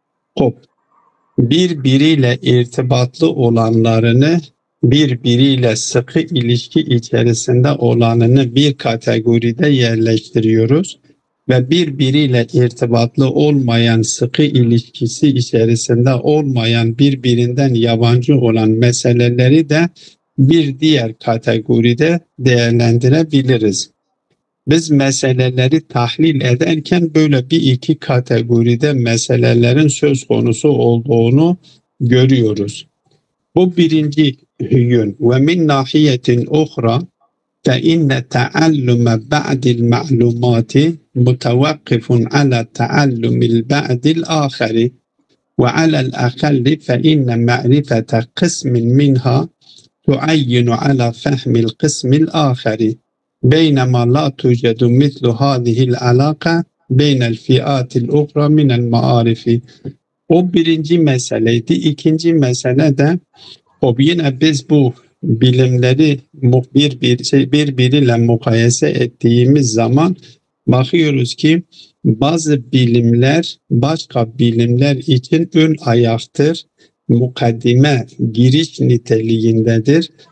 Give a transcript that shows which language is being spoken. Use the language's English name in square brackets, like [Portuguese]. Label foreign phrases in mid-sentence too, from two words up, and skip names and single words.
[Turkish] Birbiriyle irtibatlı olanlarını, birbiriyle sıkı ilişki içerisinde olanını bir kategoride yerleştiriyoruz ve birbiriyle irtibatlı olmayan, sıkı ilişkisi içerisinde olmayan, birbirinden yabancı olan meseleleri de bir diğer kategoride değerlendirebiliriz. Biz meseleleri tahlil ederken böyle bir iki kategoride meselelerin söz konusu olduğunu görüyoruz. Bu birinci yön. [Arabic] ومن ناحية أخرى فإن تعلم بعض المعلومات متوقف على تعلم البعض الآخر وعلى الأقل فإن معرفة قسم منها تعين على فهم القسم الآخر بينما لا توجد مثل هذه العلاقة بين الفئات الأخرى من المعارف. [Turkish] O birinci meseleydi. İkinci mesele de yine biz bu bilimleri birbiriyle mukayese ettiğimiz zaman bakıyoruz ki bazı bilimler başka bilimler için ön ayaktır, mukaddime, giriş niteliğindedir.